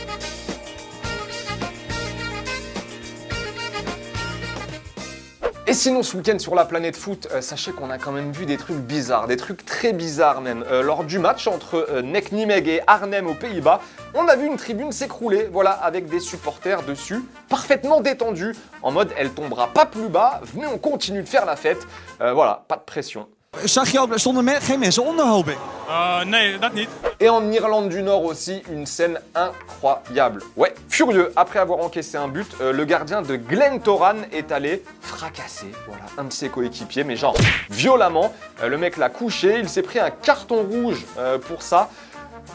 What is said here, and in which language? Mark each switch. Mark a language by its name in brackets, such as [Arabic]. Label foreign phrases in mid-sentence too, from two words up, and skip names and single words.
[French] Et sinon, ce week-end sur la planète foot, sachez qu'on a quand même vu des trucs bizarres, des trucs très bizarres même. Lors du match entre Nek Nimeg et Arnhem aux Pays-Bas, on a vu une tribune s'écrouler, voilà, avec des supporters dessus, parfaitement détendus, en mode elle tombera pas plus bas, venez on continue de faire la fête. Voilà, pas de pression. [Dutch] Zag je ook, stonden geen mensen onder, hoop ik? Nee, dat niet. [French] Et en Irlande du Nord aussi, une scène incroyable. Ouais, furieux, après avoir encaissé un but, le gardien de Glentoran est allé fracasser, voilà, un de ses coéquipiers, mais genre violemment. Le mec l'a couché, il s'est pris un carton rouge pour ça.